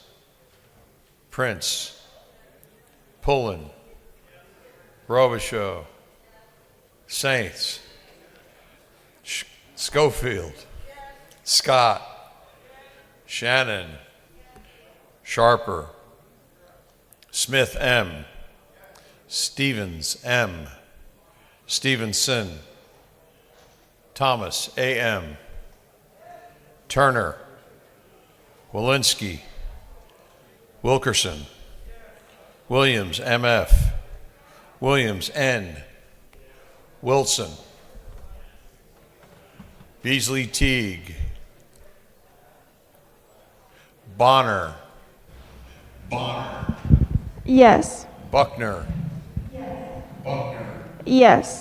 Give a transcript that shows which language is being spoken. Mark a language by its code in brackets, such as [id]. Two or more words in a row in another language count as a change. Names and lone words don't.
[en] Prince. Pullen. Robichaud. Saints. Schofield. Scott. Shannon. Sharper. Smith M. Stevens M. Stevenson. Thomas A.M. Turner. Walensky. Wilkerson. Williams M.F. Williams N. Wilson. Beasley Teague. Bonner. Yes. Buckner. Yes.